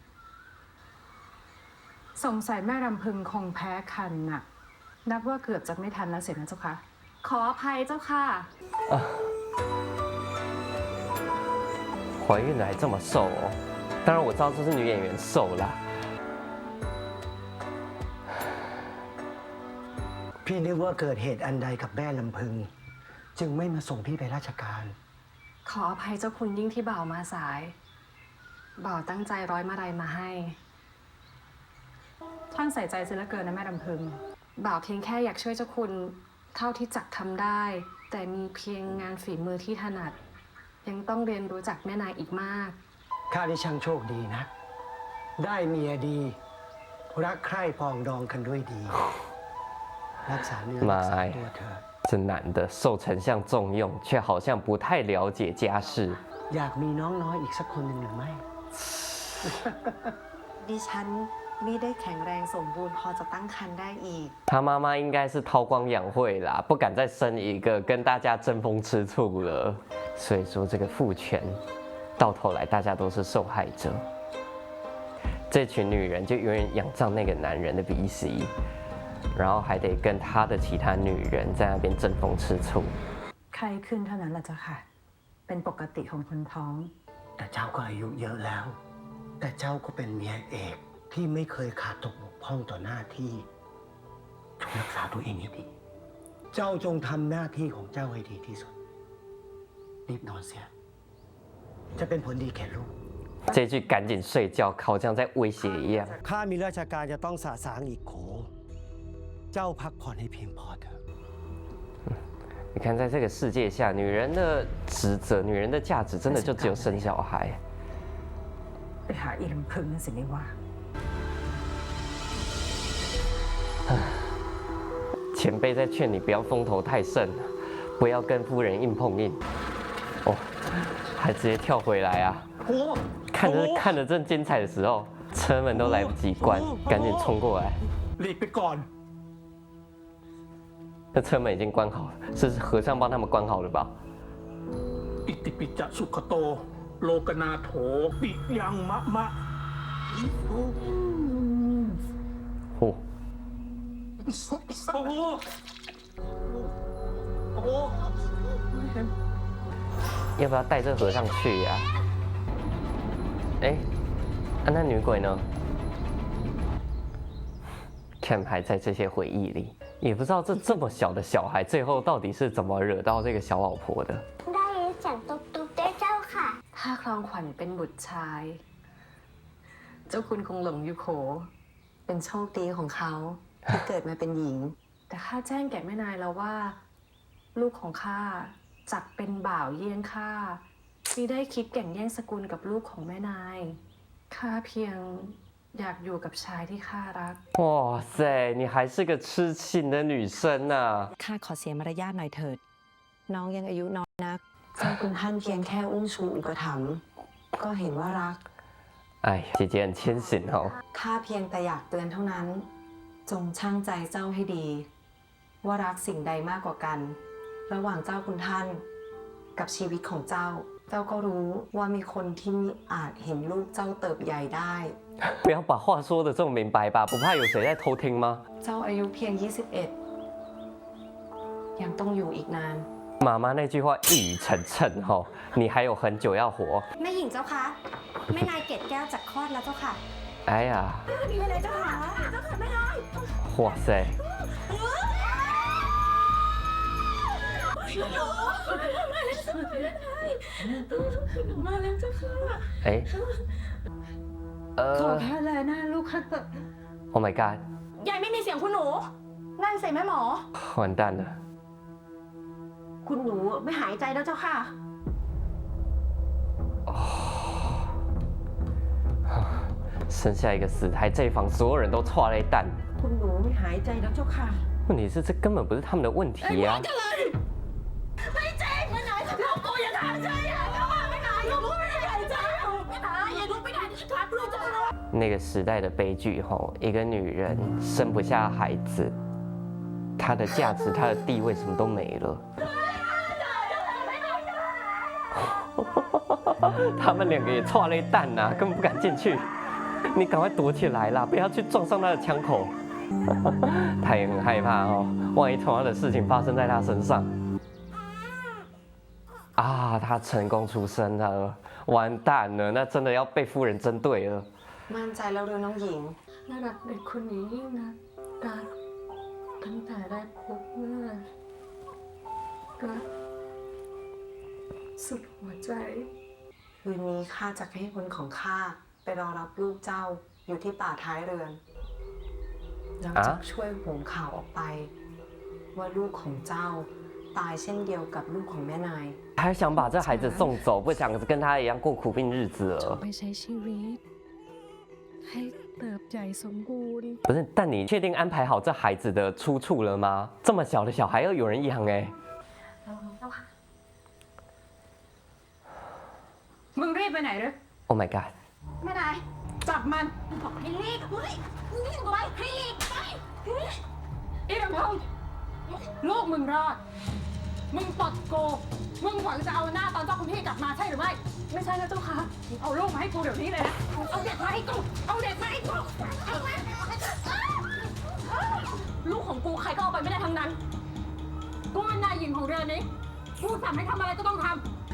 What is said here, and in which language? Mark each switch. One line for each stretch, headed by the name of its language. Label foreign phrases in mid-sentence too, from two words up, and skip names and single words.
Thai: สงสัยแม่รำพึงคงแพ้คันน่ะ นับว่าเกือบจะไม่ทันแล้วเสียนะเจ้าค่ะ ขออภัยเจ้าค่ะ
Chinese: 怀孕了还这么瘦哦，当然我知道这是女演员瘦啦。
Thai: พี่นึกว่าเกิดเหตุอันใดกับแม่ลำพึง จึงไม่มาส่งพี่ไปราชการ ขออภัยเจ้าคุณยิ่งที่บ่าวมาสาย บ่าวตั้งใจร้อยมาลัยมาให้ ท่านใส่ใจเสียเหลือเกินนะแม่รำพึง บ่าวเพียงแค่อยากช่วยเจ้าคุณเท่าที่จักทำได้ แต่มีเพียงงานฝีมือที่ถนัด ยังต้องเรียนรู้จากแม่นายอีกมาก ข้าได้ช่างโชคดีนะ ได้เมียดี รักใคร่ปองดองกันด้วยดี รักษาเนื้อรักษาตัวเธอ
Chinese: 这男的受丞相重用，却好像不太了解家事。
Thai: อยากมีน้องน้อยอีกสักคนหนึ่งหรือไม่ ดิฉันไม่ได้แข็งแรงสมบูรณ์พอจะตั้งครรภ์ได้อีก
Chinese: 他妈妈应该是韬光养晦啦，不敢再生一个，跟大家争风吃醋了。所以说这个父权，到头来大家都是受害者。这群女人就永远仰仗那个男人的鼻息，然后还得跟他的其他女人在那边争风吃醋。
Thai: ไข้ขึ้นเท่านั้นแหละเจ้าค่ะ เป็นปกติของคนท้อง แต่เจ้าก็อายุเยอะแล้ว แต่เจ้าก็เป็นเมียเอกที่ไม่เคยขาดตกบกพร่องต่อหน้าที่จงรักษาตัวเองให้ดี เจ้าจงทำหน้าที่ของเจ้าให้ดีที่สุด รีบนอนเสีย จะเป็นผลดีแก่ลูก
Chinese: 这句赶紧睡觉，好像在威胁一样。
Thai: ข้ามีราชการจะต้องสะสางอีกโข เจ้าพักผ่อนให้เพียงพอเถอะ
Chinese: 你看，在这个世界下，女人的职责、女人的价值，真的就只有生小孩。
Thai: ไปหาอีลำพึงนั่นสิไม่ว่า
Chinese: 前辈在劝你不要风头太盛，不要跟夫人硬碰硬。哦，还直接跳回来啊！看着正精彩的时候，车门都来不及关，赶紧冲过来。
Thai: หลีกไปก่อน
Chinese: 那车门已经关好了，是和尚帮他们关好了吧？
Pali: อิติปิจะสุขโต โลกนาโถปิยังมะมะ
Chinese: 哦，要不要带这和尚去呀、哎，那女鬼呢？Cam 还在这些回忆里，也不知道这么小的小孩，最后到底是怎么惹到这个小老婆的。
Thai: ได้ยินเสียงตุ๊บตุ๊บด้วยเจ้าค่ะ ถ้าครองขวัญเป็นบุตรชาย เจ้าคุณคงหลงอยู่โข เป็นโชคดีของเขาที่เกิดมาเป็นหญิง แต่ข้าแจ้งแก่แม่นายแล้วว่า ลูกของข้าจักเป็นบ่าวเยี่ยงข้ามิได้คิดแก่งแย่งสกุลกับลูกของแม่นายข้าเพียงอยากอยู่กับชายที่ข้ารัก
Chinese: 哇塞，你还是个痴情的女生啊！
Thai: ข้าขอเสียมารยาทหน่อยเถิด น้องยังอายุน้อยนัก เจ้าคุณท่านเพียงแค่อุ้มชูอุปถัมภ์ก็เห็นว่ารัก
Chinese: 哎，姐姐很谦逊哦。
Thai: ข้าเพียงแต่อยากเตือนเท่านั้น จงชั่งใจเจ้าให้ดี ว่ารักสิ่งใดมากกว่ากัน ระหว่างเจ้าคุณท่านกับชีวิตของเจ้า เจ้าก็รู้ว่ามีคนที่อาจเห็นลูกเจ้าเติบใหญ่ได้
Chinese: 不要把话说的这么明白吧，不怕有谁在偷听吗？
Thai: เจ้าอายุเพียง 21 ยังต้องอยู่อีกนาน
Chinese: 妈妈那句话一语成谶哈，你还有很久要活。
Thai: แม่หญิงเจ้าคะแม่นายเกศแก้วจากคลอดแล้วเจ้าค่ะ
Chinese: 哎呀，
Thai: มีอะไรเจ้าค่ะเจ้าค่ะแม่นาย
Chinese: 哇塞！哎，
Thai: ขอแค่แลหน้าลูกค่ะ
English: Oh my god！
Thai: ยายไม่มีเสียงคุณหนูนั่นสิแม่หมอ
Chinese: 完蛋了！
Thai: คุณหนูไม่หายใจแล้วเจ้าค่ะ
Chinese: 生下一个死胎，这一房所有人都错了一蛋。
Thai: คุณหนูไม่หายใจแล้วเจ้าค่ะ
Chinese: 问题是这根本不是他们的问题啊！
Thai: ไม่จริงแม่นายลูกกูยังหายใจอ่ะเจ้าค่ะแม่นายลูกกูไม่หายใจแม่นายอย่าลูกไปไหนครับลูกเจ้าค่ะ
Chinese: 那个时代的悲剧吼，一个女人生不下孩子，她的价值、她的地位什么都没了。他们两个也错了一蛋呐、根本不敢进去。你赶快躲起来啦，不要去撞上他的枪口。他也很害怕哦，万一同样的事情发生在他身上。啊，他成功出生了，完蛋了，那真的要被夫人针对了。
Thai: มั่นใจแล้วหรือน้องหญิง น่ารักเด็กคนนี้ยิ่งนะรักตั้งแต่ได้พบเมื่อรักสุดหัวใจ คืนนี้ข้าจะให้คนของข้าไปรอรับลูกเจ้าอยู่ที่ป่าท้ายเรือนแล้วจะช่วยหุงข่าวออกไป ว่าลูกของเจ้าตายเช่นเดียวกับลูกของแม่นาย
Chinese: 还想把这孩子送走，不想跟他一样过苦命日子了。
Thai: ไปใช้ชีวิต ให้เติบใหญ่สมบูรณ์
Chinese: 不是，但你确定安排好这孩子的出处了吗？这么小的小孩要有人养哎。
Thai: มึงรีบไปไหนหรือ
English: Oh my god！
Thai: แม่นายจับมันบอกให้รีบเฮ้ยรีบไว้ให้รีบไป อีดำพงลูกมึงรอด มึงปลดกู มึงหวังจะเอาหน้าตอนเจ้าคุณพี่กลับมาใช่หรือไม่ ไม่ใช่นะเจ้าค่ะ เอาลูกมาให้กูเดี๋ยวนี้เลยนะ เอาเด็กมาให้กู เอาเด็กมาให้กูเอามาลูกของกูใครก็เอาไปไม่ได้ทั้งนั้น กูเป็นนายหญิงของเรือนนี้ กูสั่งให้ทำอะไรก็ต้องทำ